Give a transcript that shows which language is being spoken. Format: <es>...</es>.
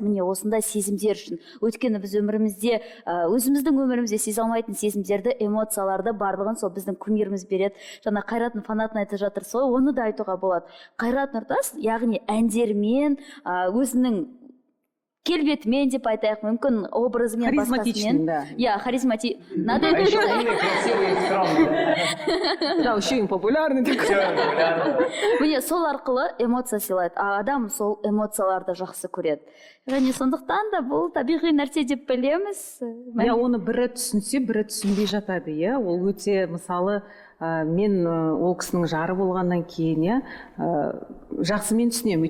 <kk>Міне осындай сезімдер үшін. Өйткені біз өмірімізде, өзіміздің өмірімізде сезе алмайтын сезімдерді, эмоцияларды барлығын сол біздің кумиріміз береді. Жаңа Қайраттың фанатын айтып жатыр, сол оны да айтуға болады. Қайрат Нұртас, яғни әндермен, өзінің келбетімен деп айтайық, мүмкін образымен,</kk> <ru>Харизматичный, да. Я, харизматичный. Надо А еще умный, красивый и скромный. Да, еще и популярный такой.</ru> <kk>міне сол арқылы эмоция сыйлайды, а адам сол эмоцияларды жақсы көреді. Және сондықтан да бұл табиғи нәрсе деп білеміз. Я оны бірі түсінсе, бірі түсінбей жатады, иә. Ол өте, мысалы, мен ол кісінің жары болғаннан кейін, жақсы мен түсінемін.</kk>